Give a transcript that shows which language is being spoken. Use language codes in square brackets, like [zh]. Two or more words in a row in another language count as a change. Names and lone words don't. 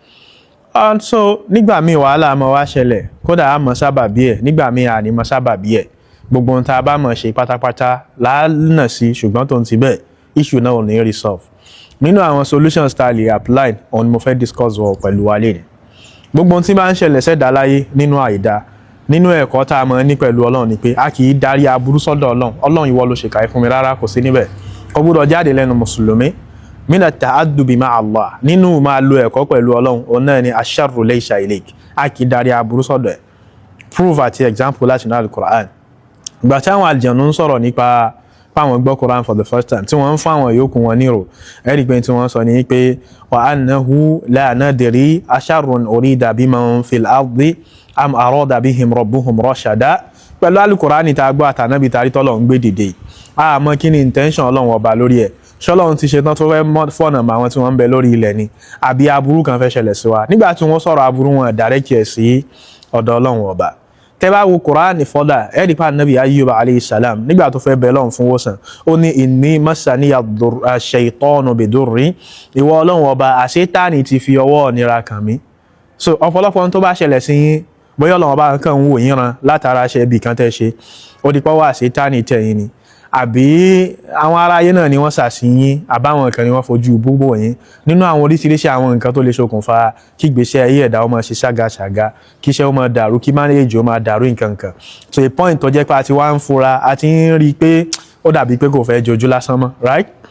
[yo] So nígbà míì wàhálà máa wá ṣẹlẹ̀ kódà á mọ̀ sábàbí ẹ̀ nígbà míì àní mọ̀ sábàbí ẹ̀ gbogbo ohun tá a bá mọ̀ ṣe pátápátá lánàá sí ṣùgbọ́n tó ń ti bẹ́ẹ̀ issue náà ò ní resolve. Nínú àwọn solutions tá a lè apply òun ni mo fẹ́ discuss wọ pẹ̀lú wa lénìí. Gbogbo ohun tí máa ń ṣẹlẹ̀ sẹ́dá láyé nínú àìdá nínú ẹ̀kọ́ tá a mọ̀ ní pẹ̀lú Ọlọ́run ni pé a kì í darí aburú sọ́dọ̀ Ọlọ́run Ọlọ́run ìwọ ló ṣèkà fún mi rárá kò sí níbẹ̀ kò gbúdọ̀ jáde lẹ́nu mùsùlùmí [ar] من التأدب مع الله [yo] nínú máa lo ẹ̀kọ́ pẹ̀lú Ọlọ́run òun náà ni [ar] الشر ليس إليك [yo] a kì í darí aburú sọ́dọ̀ ẹ̀ proof àti example láti inú al-Qur'an ìgbà tí àwọn àlùjànnú ń sọ̀rọ̀ nípa páwọn gbọ́ Qur'an [en] for the first time [yo] tí wọ́n ń fún àwọn yòókù wọn nírò ẹ̀rí pé tí wọ́n sọ ní pé [ar] وأنه لا ندري أشر أريد بمن في الأرض أم أراد بهم ربهم رشدا [yo] pẹ̀lú al-Qur'an ní ta gbọ́ àtànábì tarí tọ́lọ̀ ń gbé dìde àmọ́ kí ni intention Ọlọ́run ọba lórí ẹ̀ ṣọ́lọ́run ti ṣetán tó fẹ́ fọ́nà mọ́ àwọn tí wọ́n ń bẹ lórí ilẹ̀ ni àbí aburú kan fẹ́ ṣẹlẹ̀ sí wa nígbà tí wọ́n sọ̀rọ̀ aburú wọn direct ẹ̀ sí ọ̀dọ̀ Ọlọ́run ọba tẹ́ bá wo Kùránì fọ́dà ẹ̀rí pa Nabi Ayyub [ar] عليه السلام [yo] nígbà tó fẹ́ bẹ Ọlọ́run fún wòsàn ó ní [ar] إني مسني الشيطان بضر [yo] ìwọ Ọlọ́run ọba àṣetánì ti fi ọwọ́ nira kàn mí so ọ̀pọ̀lọpọ̀ tó bá ṣẹlẹ̀ sí yín bóyá Ọlọ́run ọba kan ń wò yín ran látara ṣe bí kan tẹ́ ṣe ó di pọ́wọ́ àṣetánì tẹ̀yìn ni àbí àwọn aráyé náà ni wọ́n ṣàṣìyín àbáwọn kan ni wọ́n fojú gbogbo yín nínú àwọn oríṣiríṣi àwọn nǹkan tó lè ṣokùnfà kí ìgbésí ayé ẹ̀dá ó máa ṣe ṣágaṣàga kí iṣẹ́ ó máa dàrú kí marriage ó máa dàrú nǹkan kan [en] so a point [yo] tó jẹ́ pé a ti wá ń fura a ti ń rí i pé ó dàbí pé kò fẹ́ jojú lásán mọ́ right